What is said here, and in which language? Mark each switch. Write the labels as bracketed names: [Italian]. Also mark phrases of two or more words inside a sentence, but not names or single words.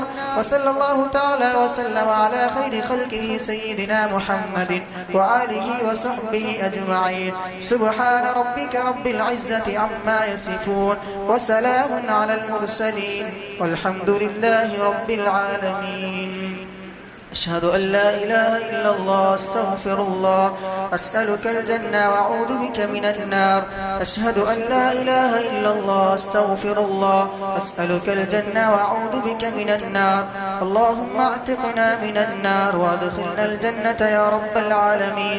[Arabic] وصلى الله تعالى وسلم على خير خلقه سيدنا محمد وآله وصحبه أجمعين. سبحان ربك رب العزة عما يصفون وسلام على المرسلين والحمد لله رب العالمين. أشهد أن لا إله إلا الله أستغفر الله أسألك الجنة وأعوذ بك من النار. أشهد أن لا إله إلا الله أستغفر الله أسألك الجنة وأعوذ بك من النار. اللهم اعتقنا من النار وادخلنا الجنة يا رب العالمين.